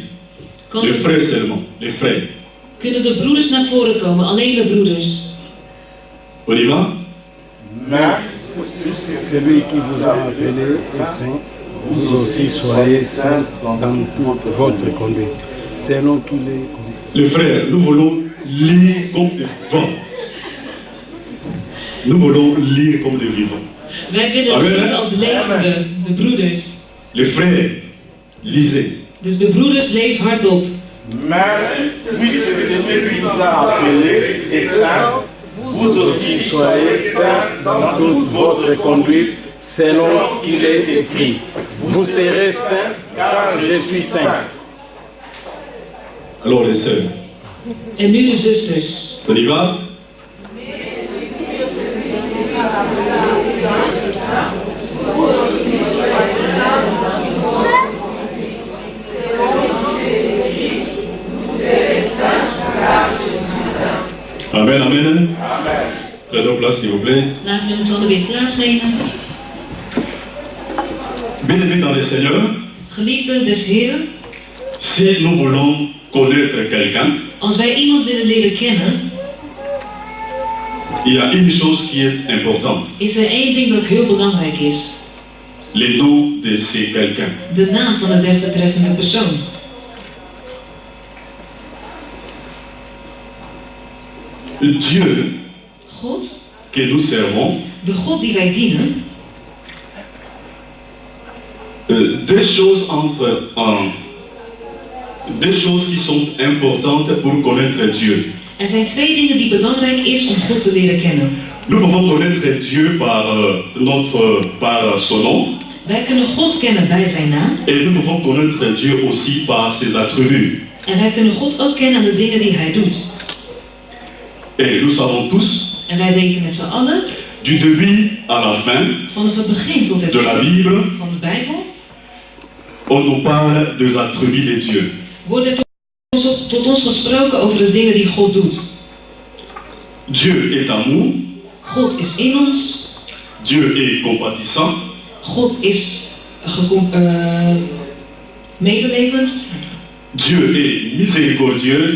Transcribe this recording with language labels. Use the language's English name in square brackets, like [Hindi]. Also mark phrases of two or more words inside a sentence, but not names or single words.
[Dutch] Kan [French] Les de- frères seulement, les frères. [Dutch] Kunnen de broeders naar voren komen? Alleen de broeders. [French] On y va? Mais celui qui vous a appelé est saint, vous aussi soyez saints dans toute votre conduite, selon qu'il est conduit. Les frères, nous voulons lire comme des vents. Nous voulons lire comme des vivants. [Dutch] Wij willen Amen. lezen als levende, de broeders. [French] Les frères, lisez. [Dutch] Dus de broeders, lees hardop. [French] Mais puisque celui qui vous a appelé est saint, vous aussi soyez saints Dans toute votre conduite, selon qu'il est écrit. Vous serez saints, car je suis saint. Alors les sœurs, [Dutch] En nu de zusters. [French] on y va? Amen, amen. Prenons place s'il vous plaît. [Dutch] Laten we met z'n allen weer plaatsnemen. [French] Bien-aimés dans le Seigneur, [Dutch] Geliefden des Heren, [French] si nous voulons connaître quelqu'un, [Dutch] als wij iemand willen leren kennen, [French] il y a une chose qui est importante. [Dutch] is er één ding dat heel belangrijk is. [French] Le nom de ce quelqu'un. [Dutch] De naam van de desbetreffende persoon. [French] Dieu [Dutch] God, [French] que nous servons, [Dutch] de God die wij dienen, [French] deux choses qui sont importantes pour connaître Dieu. [Dutch] er zijn twee dingen die belangrijk is om God te leren kennen. [French] Nous pouvons connaître Dieu par son nom, [Dutch] Wij kunnen God kennen bij zijn naam [French] et nous pouvons connaître Dieu aussi par ses attributs. [Dutch] en wij kunnen God ook kennen aan de dingen die hij doet. [French] Et nous savons tous, [Dutch] En wij weten met z'n allen, [French] du début à la fin [Dutch] vanaf het begin tot het [French] de la [Dutch] eind [French] Bible, [Dutch] van de Bijbel, [French] on nous parle des attributs de Dieu. [Dutch] wordt er tot ons gesproken over de dingen die God doet. [French] Dieu est amour, [Dutch] God is in ons, [French] Dieu est compatissant, [Dutch] God is medelevend, [French] Dieu est miséricordieux,